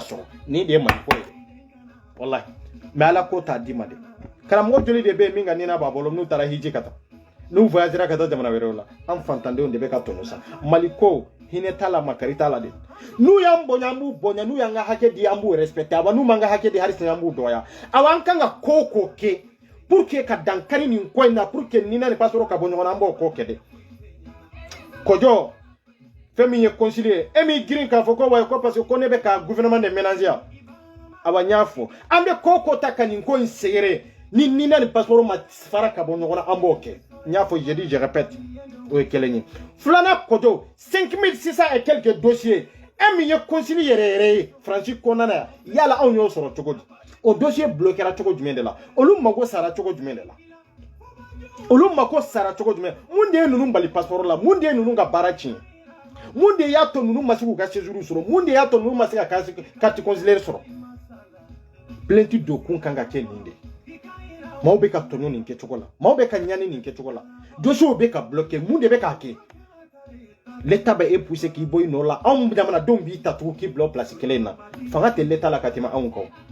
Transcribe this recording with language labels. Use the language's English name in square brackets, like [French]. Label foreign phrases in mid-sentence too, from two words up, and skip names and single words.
[Bambara] sɔrɔ nin de ye mali ko ye wallahi mais ala ko t'a di ma de karamɔgɔ joli de bɛ yen min ka nina b'a bolo n'u taara hiji ka taa n'u voyagera ka taa jamana wɛrɛw la an fantandenw de bɛ ka tɔnɔ sa mali ko hinɛ t'a la makari t'a la de n'u y'an bonya an b'u bonya n'u y'an ka hakɛ di an b'u respecter awa n'u m'an ka hakɛ di hali sini an b'u dɔgɔya awa an kan ka ko o ko kɛ [French] pour que [Bambara] ka dankari nin ko in na [French] pour que [Bambara] nina ni passeport ka bɔ ɲɔgɔn na an b'o ko kɛ de kɔjɔ fɛn min ye concilier e m'i girin k'a fɔ ko wa ko [French] parce que [Bambara] ko ne bɛ ka [French] gouvernement de ménager [Bambara] awa n y'a fɔ an bɛ ko o ko ta ka nin ko in sɛgɛrɛ ni nina ni passeport ma fara ka bɔ ɲɔgɔn na an b'o kɛ n y'a fɔ [French] je dis je répète [Bambara] o ye kelen ye filanan kɔjɔ 5600 [French] et quelques dossiers [Bambara] e min ye concilier yɛrɛ yɛrɛ ye Faransi kɔnɔna na yan yala anw y'o sɔrɔ cogo di o dossier bloquera cogo jumɛn de la olu mago sara cogo jumɛn de la olu mago sara cogo jumɛn mun de ye ninnu bali passeport la mun de ye ninnu ka baara tiɲɛ mun de y'a to ninnu ma se k'u ka séjour sɔrɔ mun de y'a to ninnu ma se ka [French] carte consulaire [Bambara] sɔrɔ plainte don kun kan ka kɛ nin de maaw bɛ ka tɔɲɔ nin kɛcogo la maaw bɛ ka ɲani nin kɛcogo la dossier bɛ ka bloquer mun de bɛ k'a kɛ l'état bɛ e pousser k'i bɔ i nɔ la anw jamanadenw b'i ta tugun k'i bila o place kelen na fanga tɛ l'état la ka tɛmɛ anw kan